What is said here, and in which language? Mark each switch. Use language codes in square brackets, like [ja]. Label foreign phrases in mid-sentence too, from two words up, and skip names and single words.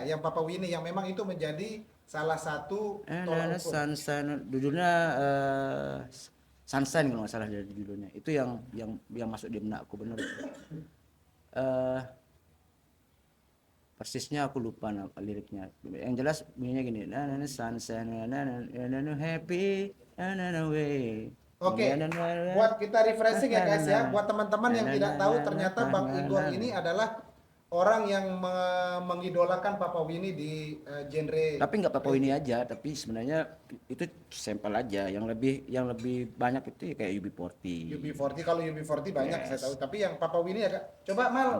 [id] ya, yang Papa Winnie yang memang itu menjadi salah satu tolak ukur. Sunshine, judulnya Sunshine kalau nggak salah dari judulnya. Itu yang masuk di benakku bener. Persisnya aku lupa liriknya. Yang jelas bunyinya gini, [en] na na na sunshine, na na na na na happy, na na na way. [id] Oke, Na, na, na, na. buat kita refreshing ya guys ya, Na, na, buat teman-teman yang na, tidak na, tahu na, ternyata na, Bang na, Igor na. ini adalah orang yang mengidolakan Papa Winnie di genre. Tapi nggak Papa ini aja, tapi sebenarnya itu sampel aja. Yang lebih banyak itu kayak UB40. UB40, kalau UB40 banyak [en] Yes. [id] saya tahu, tapi yang Papa Winnie agak coba Mal,